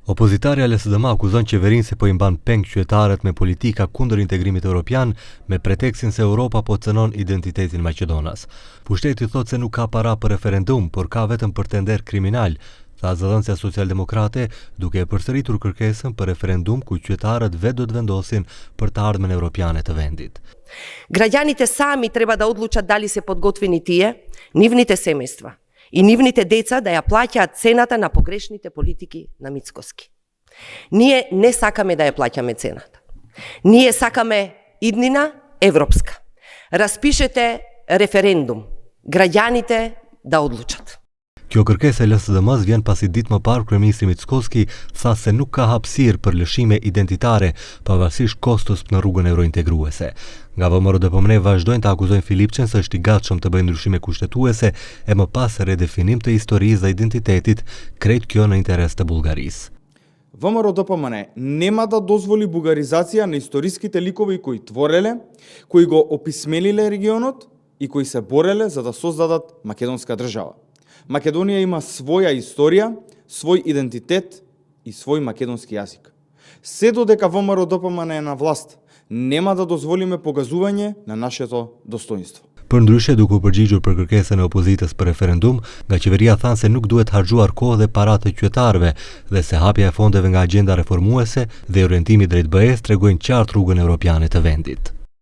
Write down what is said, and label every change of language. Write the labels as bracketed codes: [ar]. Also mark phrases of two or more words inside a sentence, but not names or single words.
[sq] Opozitarja LSDM akuzon qeverinë se po I mban peng qytetarët me politika kundër integrimit evropian me pretekstin se Europa po cënon identitetin Maqedonas. Pushteti thotë se nuk ka para për referendum, por ka vetëm për tender kriminal, tha zëdhënësja socialdemokrate, duke e përsëritur kërkesën për referendum ku qytetarët vetë do të vendosin për të ardhmen европиане të vendit. [mk] Граѓаните сами треба да одлучат дали се подготвени тие, нивните семејства и нивните деца да ја плаќаат цената на погрешните политики на Мицкоски. Ние не сакаме да ја плаќаме цената. Ние сакаме иднина европска. Распишете референдум. Граѓаните да одлучат. [sq] Kjo kërkesë e LSDM-s vjen pasi ditë më parë kryeministri Mickoski tha se nuk ka hapësirë për lëshime identitare pavarësisht kostos në rrugën eurointegruese. Nga VMRO-DPM vazhdojnë të akuzojnë Filipçen se është I gatshëm të bëjë ndryshime kushtetuese e më pas redefinim të historisë dhe identitetit, krejt kjo në interes të Bullgarisë. [mk] ВМРО-ДПМН нема да дозволи бугаризација на историските ликови кои твореле, кои го описмениле регионот и кои се бореле за да создадат македонска држава. Македонија има своја историја, свој идентитет и свој македонски јазик. Се додека ВМРО-ДПМН е на власт, нема да дозволиме погазување на нашето достоинство. [sq] Për ndryshe, duke u përgjigjur për kërkesën e opozitës për referendum, nga qeveria thanë se nuk duhet harxhuar kohë dhe para të qytetarëve dhe se hapja e fondeve nga agjenda reformuese dhe orientimi drejt BE-s tregojnë qartë rrugën evropiane të vendit.